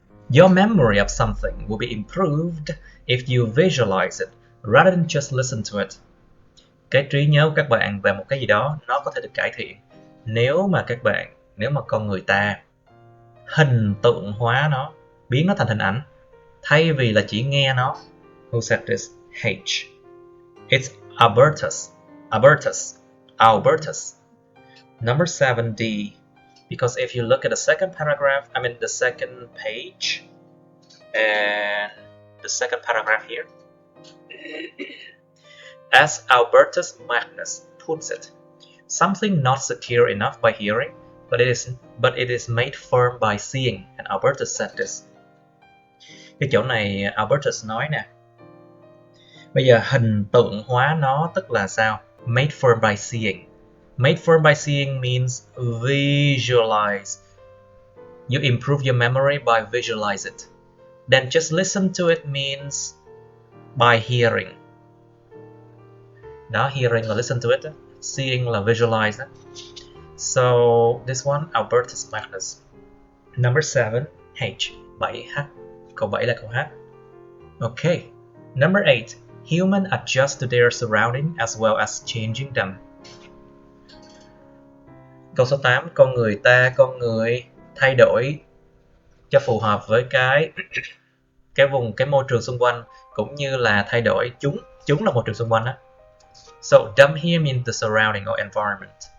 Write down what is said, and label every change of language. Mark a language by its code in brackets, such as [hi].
[en] Your memory of something will be improved if you visualize it rather than just listen to it. [vi] Cái trí nhớ của các bạn về một cái gì đó nó có thể được cải thiện nếu mà con người ta hình tượng hóa nó, biến nó thành hình ảnh thay vì là chỉ nghe nó. [en] Who said this? H. It's Albertus. Number 7D. Because if you look at the second paragraph, the second page and the second paragraph here, as Albertus Magnus puts it, something not secure enough by hearing, but it is made firm by seeing. And Albertus said this. [vi] Cái chỗ này Albertus nói nè. Bây giờ hình tượng hóa nó tức là sao? [en] Made firm by seeing. Made firm by seeing means visualize. You improve your memory by visualize it. Then just listen to it means by hearing. Đó, hearing là listen to it, seeing là visualize. So this one, Albertus Magnus. Number 7, H. 7H. [vi] Câu 7 là câu H. [en] Okay. Number 8. Human adjust to their surrounding as well as changing them. [vi] Câu số 8. Con người thay đổi cho phù hợp với cái môi trường xung quanh, cũng như là thay đổi chúng là môi trường xung quanh đó. [en] So them here means the surrounding or environment.